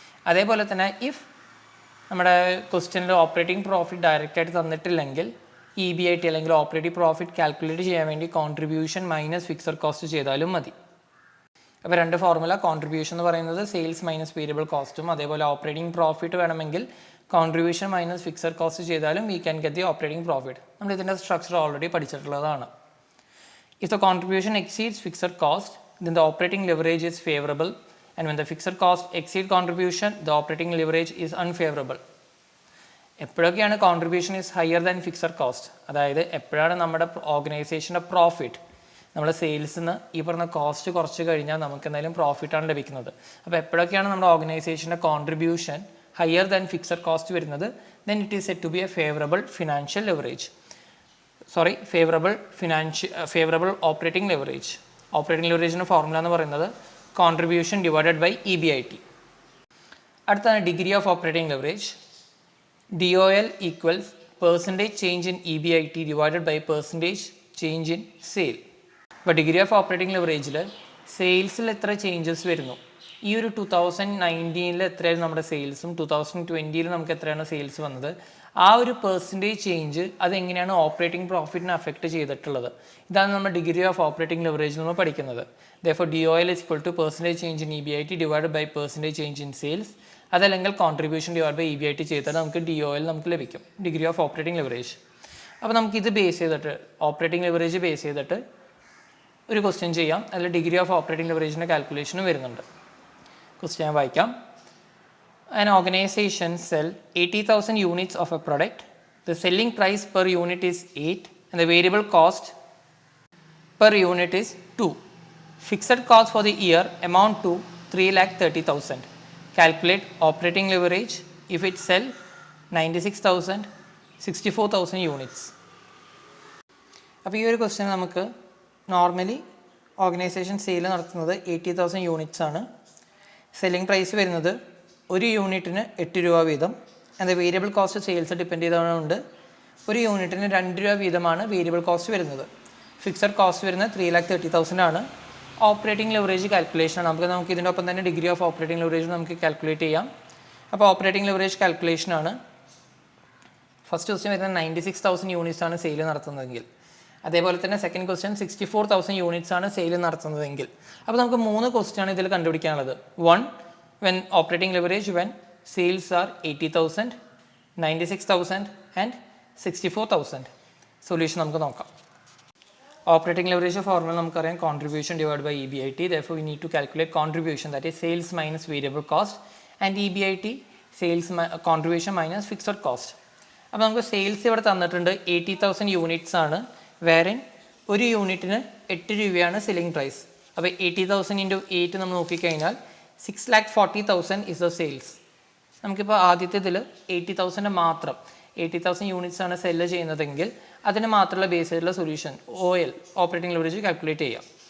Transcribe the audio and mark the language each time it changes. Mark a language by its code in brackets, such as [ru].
[ml] അതേപോലെ തന്നെ ഇഫ് നമ്മുടെ ക്വസ്റ്റ്യനിൽ ഓപ്പറേറ്റിംഗ് പ്രോഫിറ്റ് ഡയറക്റ്റായിട്ട് തന്നിട്ടില്ലെങ്കിൽ EBIT അല്ലെങ്കിൽ ഓപ്പറേറ്റിംഗ് പ്രോഫിറ്റ് കാൽക്കുലേറ്റ് ചെയ്യാൻ വേണ്ടി കോൺട്രിബ്യൂഷൻ മൈനസ് ഫിക്സഡ് കോസ്റ്റ് ചെയ്താലും മതി. അപ്പോൾ രണ്ട് ഫോർമുല, കോൺട്രിബ്യൂഷൻ എന്ന് പറയുന്നത് സെയിൽസ് മൈനസ് വേരിയബിൾ കോസ്റ്റും, അതേപോലെ ഓപ്പറേറ്റിംഗ് പ്രോഫിറ്റ് വേണമെങ്കിൽ കോൺട്രിബ്യൂഷൻ മൈനസ് ഫിക്സഡ് കോസ്റ്റ് ചെയ്താലും [en] We can get the operating profit. [ml] നമ്മൾ ഇതിൻ്റെ structure already പഠിച്ചിട്ടുള്ളതാണ്. [en] If the contribution exceeds fixed cost, then the operating leverage is favorable, and when the fixed cost exceeds contribution, the operating leverage is unfavorable. [ml] എപ്പോഴൊക്കെയാണ് contribution [en] is higher than fixed cost, [ml] അതായത് എപ്പോഴാണ് നമ്മുടെ ഓർഗനൈസേഷൻ്റെ profit നമ്മുടെ സെയിൽസിൽ നിന്ന് ഈ പറഞ്ഞ cost കുറച്ച് കഴിഞ്ഞാൽ നമുക്ക് എന്തായാലും പ്രോഫിറ്റാണ് ലഭിക്കുന്നത്. അപ്പോൾ എപ്പോഴൊക്കെയാണ് നമ്മുടെ ഓർഗനൈസേഷൻ്റെ contribution higher than fixed cost വരുന്നത്, [en] Then it is set to be a favourable financial leverage. [ml] Favourable operating leverage. Operating ലെവറേജിൻ്റെ formula എന്ന് പറയുന്നത് കോൺട്രിബ്യൂഷൻ ഡിവൈഡഡ് ബൈ EBIT. [en] അടുത്താണ് degree of operating leverage. DOL equals percentage change in EBIT divided by percentage change in sale. [ml] അപ്പോൾ degree of operating ലെവറേജിൽ സെയിൽസിൽ എത്ര changes വരുന്നു, ഈ ഒരു 2019 എത്രയായിരുന്നു നമ്മുടെ സെയിൽസും 2020 നമുക്ക് എത്രയാണ് സെയിൽസ് വന്നത്, ആ ഒരു പെർസെൻറ്റേജ് ചേഞ്ച് അതെങ്ങനെയാണ് ഓപ്പറേറ്റിംഗ് പ്രോഫിറ്റിനെ അഫക്റ്റ് ചെയ്തിട്ടുള്ളത്, ഇതാണ് നമ്മൾ ഡിഗ്രി ഓഫ് ഓപ്പറേറ്റിംഗ് ലെവറേജ് നമ്മൾ പഠിക്കുന്നത്. [en] Therefore DOL is equal to percentage change in EBIT divided by percentage change in sales. [ml] അതല്ലെങ്കിൽ കോൺട്രിബ്യൂഷൻ ഡിവൈഡ് ബൈ EBIT ചെയ്താൽ നമുക്ക് DOL നമുക്ക് ലഭിക്കും, ഡിഗ്രി ഓഫ് ഓപ്പറേറ്റിംഗ് ലെവറേജ്. അപ്പോൾ നമുക്കിത് ബേസ് ചെയ്തിട്ട് ഓപ്പറേറ്റിംഗ് ലെവറേജ് ബേസ് ചെയ്തിട്ട് ഒരു ക്വസ്റ്റ്യൻ ചെയ്യാം. അതിൽ ഡിഗ്രി ഓഫ് ഓപ്പറേറ്റിംഗ് ലെവറേജിൻ്റെ കാൽക്കുലേഷനും വരുന്നുണ്ട്. ക്വസ്റ്റ്യൻ ഞാൻ വായിക്കാം. [en] An organization sell 80,000 units of a product. The selling price per unit is 8 and the variable cost per unit is 2. Fixed cost for the year amount to 3,30,000. Calculate operating leverage if it sell 96,000, 64,000 units. [ml] അപ്പോൾ ഈ ഒരു question നമുക്ക് normally organisation sale നടത്തുന്നത് 80,000 units ആണ്. Selling price വരുന്നത് ഒരു യൂണിറ്റിന് 8 രൂപ വീതം. അത് വേരിയബിൾ കോസ്റ്റ് സെയിൽസ് ഡിപ്പെൻഡ് ചെയ്തുകൊണ്ട് ഒരു യൂണിറ്റിന് 2 രൂപ വീതമാണ് വേരിയബിൾ കോസ്റ്റ് വരുന്നത്. ഫിക്സഡ് കോസ്റ്റ് വരുന്നത് 3,30,000 ആണ്. Operating leverage കാൽക്കുലേഷനാണ്. നമുക്ക് ഇതിൻ്റെ ഒപ്പം തന്നെ ഡിഗ്രി ഓഫ് ഓപ്പറേറ്റിംഗ് ലെവറേജ് നമുക്ക് കാൽക്കുലേറ്റ് ചെയ്യാം. അപ്പോൾ ഓപ്പറേറ്റിംഗ് ലെവറേജ് കാൽക്കുലേഷനാണ്. ഫസ്റ്റ് ക്വസ്റ്റ്യൻ വരുന്നത് 96,000 യൂണിറ്റ്സ് ആണ് സെയിൽ നടത്തുന്നതെങ്കിൽ, അതേപോലെ തന്നെ സെക്കൻഡ് ക്വസ്റ്റ്യൻ 64,000 യൂണിറ്റ്സ് ആണ് സെയിൽ നടത്തുന്നതെങ്കിൽ. അപ്പോൾ നമുക്ക് 3 ക്വസ്റ്റ്യാണ് ഇതിൽ കണ്ടുപിടിക്കാനുള്ളത്. [en] 1, when operating leverage when sales are 80,000, 96,000 and 64,000. [ml] Solution നമുക്ക് നോക്കാം. ഓപ്പറേറ്റിംഗ് ലെവറേജ് ഫോർമുല നമുക്കറിയാം, contribution divide by EBIT. [en] Therefore we need to calculate contribution, that is sales minus variable cost, and EBIT sales contribution minus fixed cost. [ml] അപ്പോൾ നമുക്ക് sales ഇവിടെ തന്നിട്ടുണ്ട് 80,000 units ആണ്, വേറെ ഒരു യൂണിറ്റിന് 8 രൂപയാണ് സെല്ലിംഗ് പ്രൈസ്. അപ്പോൾ 80,000 × 8 നമ്മൾ നോക്കിക്കഴിഞ്ഞാൽ 6,40,000 [en] is the sales. [ml] നമുക്കിപ്പോൾ ആദ്യത്തെ ഇതിൽ 80,000 മാത്രം 80,000 യൂണിറ്റ്സ് ആണ് സെല്ല് ചെയ്യുന്നതെങ്കിൽ അതിന് മാത്രമുള്ള ബേസ് ചെയ്തിട്ടുള്ള solution OL operating leverage calculate ചെയ്യാം.